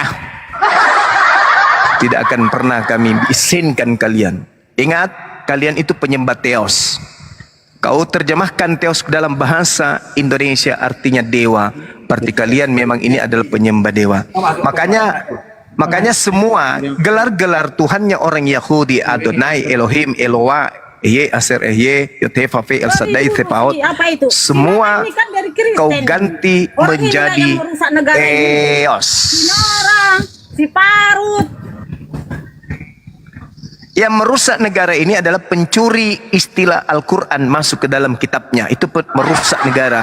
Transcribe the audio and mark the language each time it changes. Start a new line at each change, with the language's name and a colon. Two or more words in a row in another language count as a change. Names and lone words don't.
Indonesian: Tidak akan pernah kami izinkan kalian. Ingat, kalian itu penyembah teos. Kau terjemahkan teos dalam bahasa Indonesia artinya dewa. Berarti kalian memang ini adalah penyembah dewa. Makanya semua gelar-gelar Tuhannya orang Yahudi, Adonai, Elohim, Eloah, Ehye, Aser, Ehye, Yotefafe, El Shaddai, Tepaot, semua kau ganti menjadi teos. Si Parut. Yang merusak negara ini adalah pencuri istilah Al-Quran masuk ke dalam kitabnya. Itu merusak negara.